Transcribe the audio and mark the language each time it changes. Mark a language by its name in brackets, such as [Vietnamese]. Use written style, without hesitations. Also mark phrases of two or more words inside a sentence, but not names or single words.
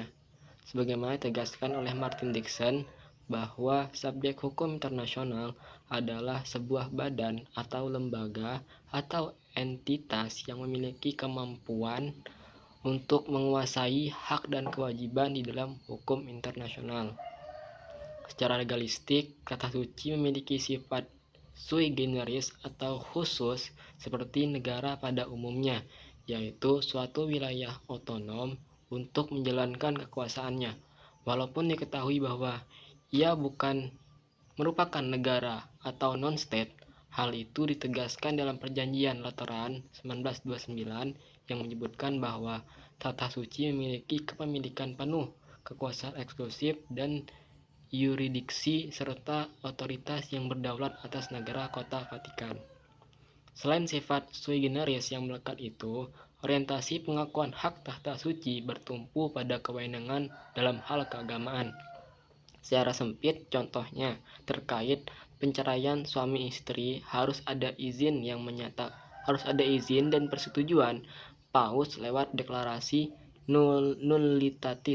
[Indonesian] Sebagaimana ditegaskan oleh Martin Dixon bahwa subjek hukum internasional adalah sebuah badan atau lembaga atau entitas yang memiliki kemampuan untuk menguasai hak dan kewajiban di dalam hukum internasional. Secara legalistik, Tata Suci memiliki sifat [Latin] sui generis [Indonesian] atau khusus seperti negara pada umumnya, yaitu suatu wilayah otonom untuk menjalankan kekuasaannya. Walaupun diketahui bahwa ia bukan merupakan negara atau non-state, hal itu ditegaskan dalam Perjanjian Lateran 1929 yang menyebutkan bahwa Tata Suci memiliki kepemilikan penuh, kekuasaan eksklusif, dan yurisdiksi serta otoritas yang berdaulat atas negara kota Vatikan. Selain sifat [Latin] sui generis [Indonesian] yang melekat itu, orientasi pengakuan hak Tata Suci bertumpu pada kewenangan dalam hal keagamaan. Secara sempit, contohnya terkait penceraian suami istri harus ada izin dan persetujuan Paus lewat deklarasi nullitatis.